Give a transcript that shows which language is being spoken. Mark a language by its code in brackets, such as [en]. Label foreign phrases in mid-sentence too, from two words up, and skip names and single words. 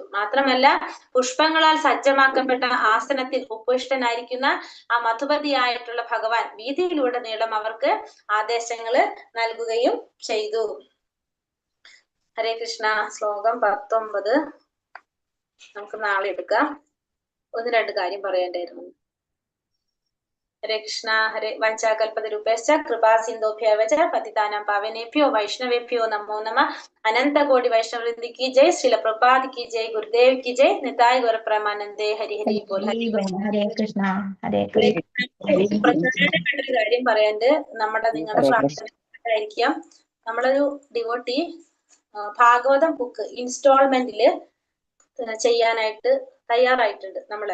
[ml] മാത്രമല്ല പുഷ്പങ്ങളാൽ സജ്ജമാക്കപ്പെട്ട ആസനത്തിൽ ഉപവിഷ്ടനായിരിക്കുന്ന ആ മധുപതിയായിട്ടുള്ള ഭഗവാൻ വീതിയിലുടനീളം അവർക്ക് ആദേശങ്ങൾ നൽകുകയും ചെയ്തു. ഹരേ കൃഷ്ണ. ശ്ലോകം 19 നമുക്ക് നാളെ എടുക്കാം. 1-2 കാര്യം പറയേണ്ടായിരുന്നു. ഹരേ കൃഷ്ണ. [sa] ഹരേ വഞ്ചാകൽപതരൂപേശ്ച കൃപാ സിന്ധോഭ്യവച പതിതാനാം പാവനേഭ്യോ വൈഷ്ണവേഭ്യോ നമോ നമ. [hi] अनंत कोटि वैष्णववृंदी की जय। श्रील प्रभुपाद की जय। गुरुदेव की जय. निताय गुरुप्रमानंदे। हरि हरि बोल. [ml] ഹരേ കൃഷ്ണ. ഹരേ കൃഷ്ണ. പ്രധാനപ്പെട്ട ഒരു കാര്യം പറയാണ്ട് നിങ്ങളുടെ പ്രാർത്ഥനയായിരിക്കാം. നമ്മളൊരു ഡിവോട്ടി ഭാഗവതം ബുക്ക് ഇൻസ്റ്റാൾമെന്റില് ചെയ്യാനായിട്ട് തയ്യാറായിട്ടുണ്ട് നമ്മള്.